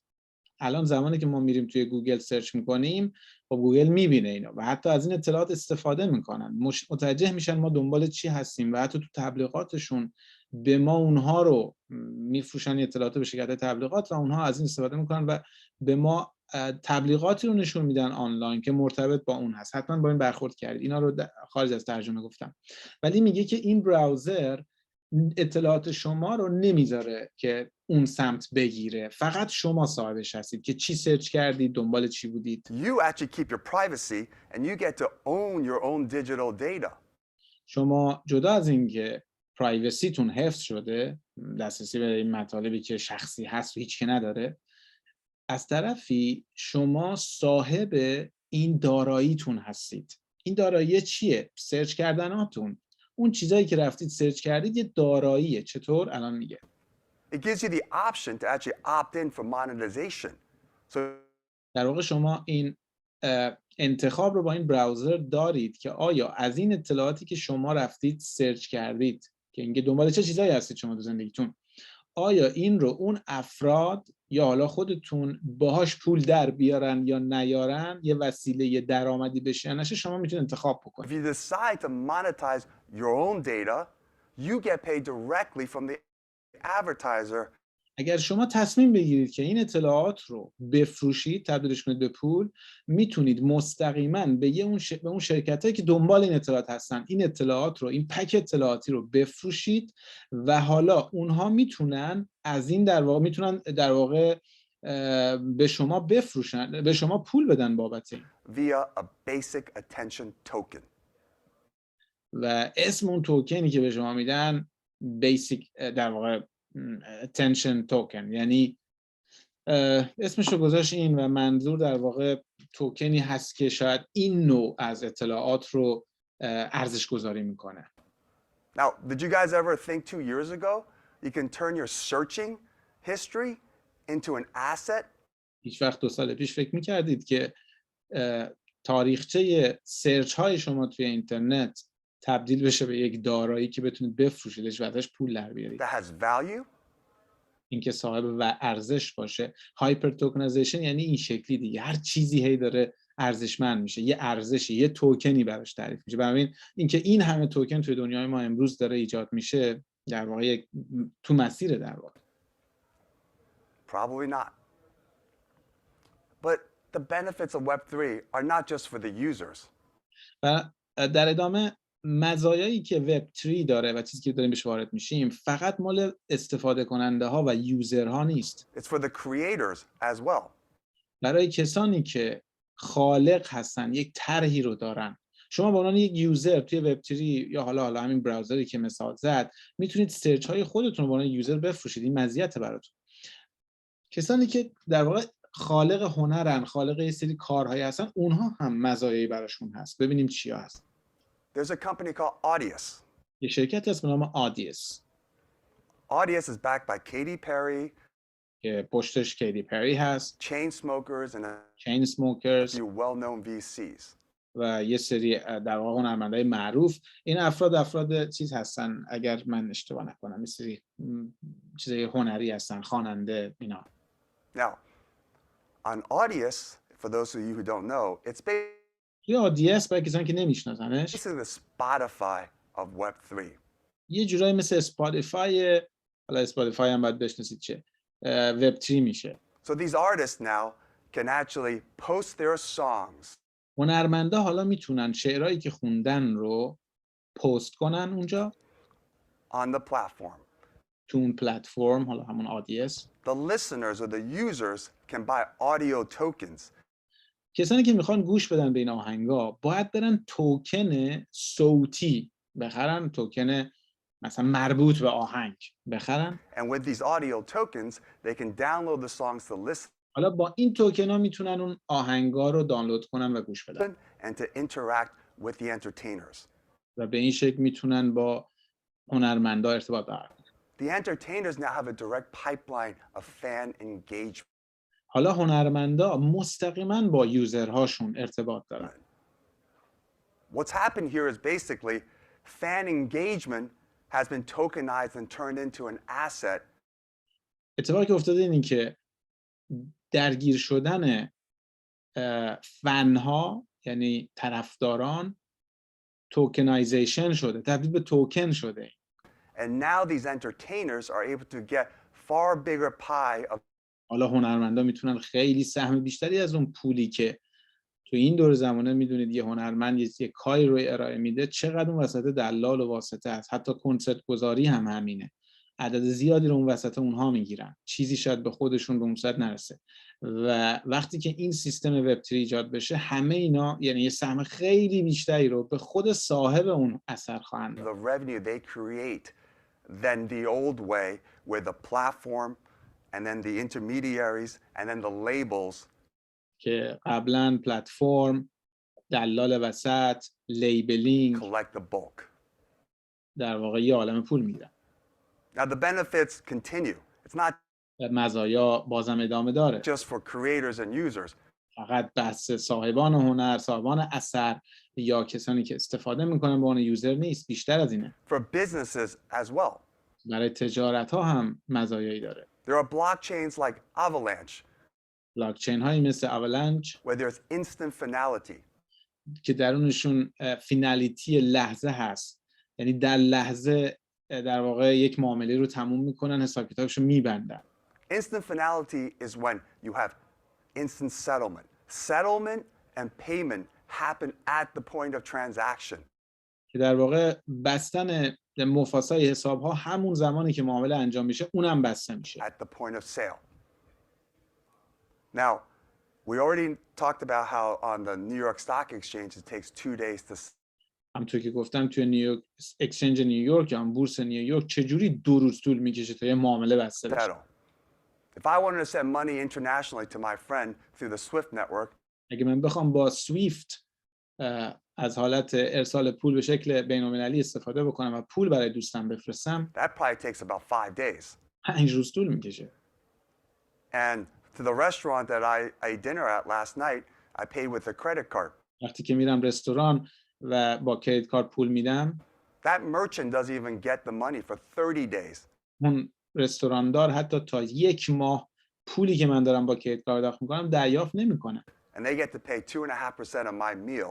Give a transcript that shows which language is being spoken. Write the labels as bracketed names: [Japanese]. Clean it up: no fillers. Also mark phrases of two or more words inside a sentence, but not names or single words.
[Persian] الان زمانی که ما میریم توی گوگل سرچ میکنیم و گوگل میبینه اینا و حتی از این اطلاعات استفاده میکنن، متوجه میشن ما دنبال چی هستیم و حتی تو تبلیغاتشون به ما اونها رو میفروشن، اطلاعات به شکل تبلیغات، و اونها از این استفاده میکنن و به ما تبلیغاتی رو نشون میدن آنلاین که مرتبط با اون هست. حتما با این برخورد کردید. اینا رو خارج از ترجمه گفتم. ولی میگه که این براوزر اطلاعات شما رو نمیذاره که اون سمت بگیره، فقط شما صاحبش هستید که چی سرچ کردید، دنبال چی بودید. [English] You actually keep your privacy and you get to own your own digital data. [Persian] شما جدا از این که پرایوسیتون حفظ شده، دسترسی به این مطالبی که شخصی هست و هیچ که نداره، از طرفی شما صاحب این داراییتون هستید. این دارایی چیه؟ سرچ کردناتون. اون چیزایی که رفتید سرچ کردید یه داراییه. چطور؟ الان میگه. [English] It gives you the option to actually opt in for monetization. So [Persian] در واقع شما این انتخاب رو با این براوزر دارید که آیا از این اطلاعاتی که شما رفتید سرچ کردید که اینکه دنبال چه چیزایی هستید شما تو زندگیتون، آیا این رو اون افراد یا حالا خودتون باهاش پول در بیارن یا نیارن، یه وسیله درآمدی بشه یا نشه، شما میتونید انتخاب [English] if [Persian] بکنید. [English] you decide to monetize your own data, you get paid directly from the advertiser. [Persian] اگر شما تصمیم بگیرید که این اطلاعات رو بفروشید، تبدیلش کنید به پول، میتونید مستقیما به اون شرکتایی که دنبال این اطلاعات هستن این اطلاعات رو، این پک اطلاعاتی رو بفروشید و حالا اونها میتونن از این در واقع به شما بفروشن، به شما پول بدن بابت این. [English] Via a basic attention token. [Persian] و اسم اون توکنی که به شما میدن بیسیک، در واقع [English] attention token، [Persian] یعنی اسمش رو گذاشت این و منظور در واقع توکنی هست که شاید این نوع از اطلاعات رو ارزش گذاری میکنه. [English] Now, did you guys ever think 2 years ago you can turn your searching history into an asset? [Persian] هیچ وقت 2 سال پیش فکر میکردید که تاریخچه سرچ های شما توی اینترنت تبدیل بشه به یک دارایی که بتونید بفروشیدش و ازش پول در بیارید؟ [English] That has value? [Persian] اینکه صاحب و ارزش باشه. [English] hyper tokenization [Persian] یعنی این شکلی دیگه، هر چیزی هی داره ارزشمند میشه، یه ارزشی، یه توکنی براش تعریف میشه. بنابراین اینکه این همه توکن توی دنیای ما امروز داره ایجاد میشه، در واقع تو مسیر در واقع. [English] Probably not. But the benefits of Web3 are not just for the users. [Persian] و در ادامه مزایایی که وب 3 داره و چیزی که داریم بهش وارد میشیم فقط مال استفاده کننده ها و یوزرها نیست. [English] It's for the creators as well. [Persian] برای کسانی که خالق هستن، یک طرحی رو دارن. شما به عنوان یک یوزر توی وب 3 یا حالا همین براوزری که مثال زد میتونید سرچ های خودتون رو به عنوان یوزر بفروشید. این مزیت براتون. کسانی که در واقع خالق هنرن، خالق یه سری کارهایی هستن، اونها هم مزایایی براشون هست. ببینیم چیا هست. [English] There's a company called Audius. [Persian] یه شرکت هست به نام آدیس. [English] Audius is backed by Katy Perry, [Persian] که پشتش کیتی پری هست، [English] chain smokers, and a [Persian] چین سموکرز [English] few well-known VCs. [Persian] و یه سری در واقع هنرمندای معروف. این افراد چیز هستن، اگر من اشتباه نکنم، یه سری چیزای هنری هستن، خواننده اینا. [English] Now, on Audius, for those of you who don't know, it's [Persian] توی آدیس برای کسانی که نمیشناسنش [English] basically the Spotify of Web3. [Persian] یه جورایی مثل اسپاتیفای، حالا اسپاتیفای هم باید بشناسید چه، وب 3 میشه. [English] So these artists now can actually post their songs [Persian] هنرمندا حالا میتونن شعرهایی که خوندن رو پست کنن اونجا [English] on the platform. [Persian] تو اون پلتفرم، حالا همون آدیس. [English] The listeners or the users can buy audio tokens. [Persian] کسانی که میخوان گوش بدن به این آهنگا باید برن توکن صوتی بخرن، توکن مثلا مربوط به آهنگ بخرن. [English] And with these audio tokens, they can download the songs to listen [Persian] حالا با این توکن ها میتونن اون آهنگا رو دانلود کنن و گوش بدن [English] and to interact with the entertainers. [Persian] و به این شکل میتونن با هنرمندا ارتباط برقرار کنن. [English] The entertainers now have a direct pipeline of fan engagement. [Persian] حالا هنرمندا مستقیما با یوزرهاشون ارتباط دارن. [English] What's happened here is basically fan engagement has been tokenized and turned into an asset. [Persian] اتفاقی که افتاده اینه که درگیر شدن فنها، یعنی طرفداران، توکنایزیشن شده، تبدیل به توکن شده. [English] And now these entertainers are able to get far bigger pie of [Persian] حالا هنرمندا میتونن خیلی سهم بیشتری از اون پولی که تو این دور زمانه میدونید یه هنرمند یه کاری رو ارائه میده چقدر اون وسط دلال و واسطه است. حتی کنسرت گذاری هم همینه. عدد زیادی رو اون وسط اونها میگیرن. چیزی شاید به خودشون به اون صورت نرسه. و وقتی که این سیستم وب 3 ایجاد بشه همه اینا، یعنی یه سهم خیلی بیشتری رو به خود صاحب اون اثر خواهند داد. [English] the revenue they create than the old way where the platform and then the intermediaries and then the labels [Persian] که قبلا پلتفرم، دلال وسط، لیبلینگ [English] collect the bulk. [Persian] در واقع یه عالم پول میگیرن. [English] Now the benefits continue. It's not [Persian] مزایا بازم ادامه داره. [English] just for creators and users. [Persian] فقط بحث صاحبان هنر، صاحبان اثر یا کسانی که استفاده میکنن به عنوان یوزر نیست، بیشتر از اینه. [English] For businesses as well. [Persian] برای تجارت ها هم مزایایی داره. [English] There are blockchains like Avalanche [Persian] بلاکچین هایی مثل اولنج [English] where there's instant finality. [Persian] که درونشون فینالیتی لحظه هست، یعنی در لحظه در واقع یک معامله رو تموم میکنن، حساب کتابش رو میبندن. [English] Instant finality is when you have instant settlement. Settlement and payment happen at the point of transaction. [Persian] که در واقع بستن مفاسای حساب ها همون زمانی که معامله انجام میشه اونم بسته میشه. [English] At the point of sale. Now, we already talked about how on the New York Stock Exchange it takes 2 days to [Persian] همونطور که گفتم توی نیویورک اکسچنج نیویورک یا بورس نیویورک چجوری 2 روز طول میکشه تا یه معامله بسته بشه. [English] settle. If I wanted to send money internationally to my friend through the SWIFT network, [Persian] اگه من بخوام با سویفت از حالت ارسال پول به شکل بین‌المللی استفاده بکنم و پول برای دوستم بفرستم، [English] that probably takes about 5 days. [Persian] 5 روز طول میکشه. [English] And to the restaurant that I ate dinner at last night, I paid with a credit card. [Persian] وقتی که میرم رستوران و با [English] credit card [Persian] پول میدم، [English] That merchant doesn't even get the money for 30 days. [Persian] اون رستوراندار حتی تا 1 ماه پولی که من دارم با [English] credit card [Persian] داخل میکنم دریافت نمیکنه. [English] And they get to pay 2.5% of my meal.